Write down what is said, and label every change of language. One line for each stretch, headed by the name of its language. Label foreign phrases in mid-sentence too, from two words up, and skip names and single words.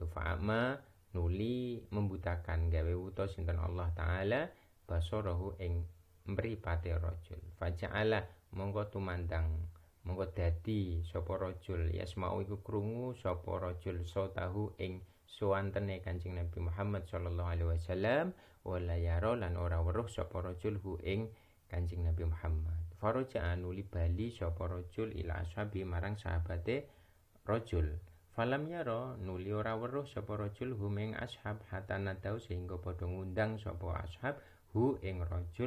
Javanese: Fa'ama nuli membutakan gawe wuta sinten
Arabic: Allah taala basarahu
Javanese: ing mripate rajul. Faja'ala monggo tumandang monggo dadi sapa rajul yasmau iku krungu sapa rajul sautahu ing suwantene Kanjeng Nabi Muhammad
Arabic: sallallahu alaihi wasallam wala yaro
Javanese: lan ora weruh sapa rajul hu ing Kanjeng Nabi Muhammad. Faraja nuli bali sapa rajul
Arabic: ila ashabi
Javanese: marang sahabate rajul.
Arabic: Falam yaro
Javanese: nuli ora weruh sapa rajul hu ing ashab
Arabic: hatta nadau
Javanese: sehingga padha ngundang sapa ashab hu ing rajul.